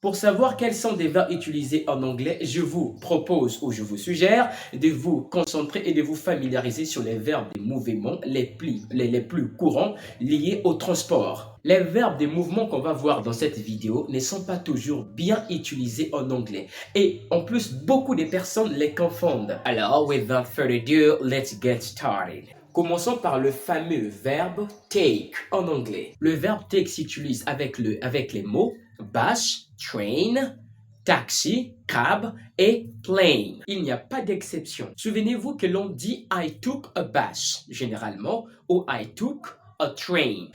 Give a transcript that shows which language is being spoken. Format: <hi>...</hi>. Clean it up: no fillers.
<fr>Pour savoir quels sont des verbes utilisés en anglais, je vous propose ou je vous suggère de vous concentrer et de vous familiariser sur les verbes de mouvement les plus courants liés au transport. Les verbes de mouvement qu'on va voir dans cette vidéo ne sont pas toujours bien utilisés en anglais. Et en plus, beaucoup de personnes les confondent.</fr> <en>Alors, without further ado, let's get started.</en> <fr>Commençons par le fameux verbe take en anglais. Le verbe take s'utilise avec les mots bus, train, taxi, cab et plane. Il n'y a pas d'exception. Souvenez-vous que l'on dit I took a bus généralement ou I took a train.</fr>